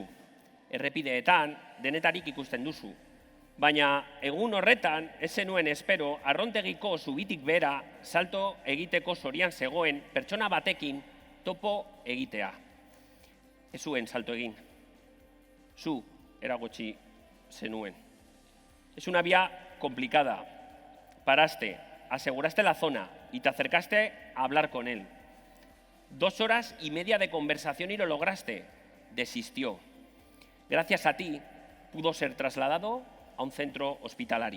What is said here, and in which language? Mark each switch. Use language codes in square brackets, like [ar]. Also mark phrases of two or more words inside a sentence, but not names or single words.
[eu] Errepideetan denetarik ikusten duzu. Baina egun horretan ez zenuen espero arrontegiko zubitik bera salto egiteko zorian zegoen pertsona batekin topo egitea. Ez zuen salto egin. Zu eragotzi zenuen. [es] Es una vía complicada. Paraste, aseguraste la zona y te acercaste a hablar con él. 2 horas y media de conversación y lo lograste. Desistió. Gracias a ti pudo ser trasladado a un centro hospitalario.